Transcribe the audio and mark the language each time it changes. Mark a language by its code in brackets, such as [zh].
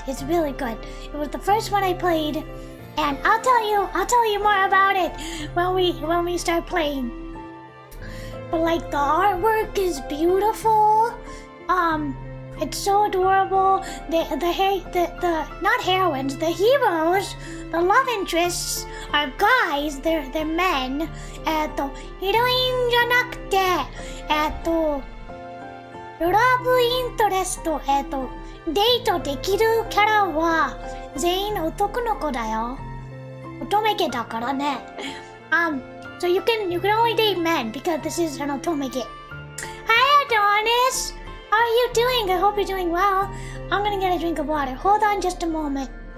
[en] It was the first one I played, and I'll tell you more about it when we start playing. But like the artwork is beautiful. It's so adorable. The not heroines, the heroes, the love interests are guys. They're men. [ja] ヒロインじゃなくてラブイントレスト、デートできるキャラは全員男の子だよ。乙女家だからね。 [en] So you can only date men because this is an otomege. Hi Adonis! How are you doing? I hope you're doing well. I'm gonna get a drink of water. Hold on just a moment.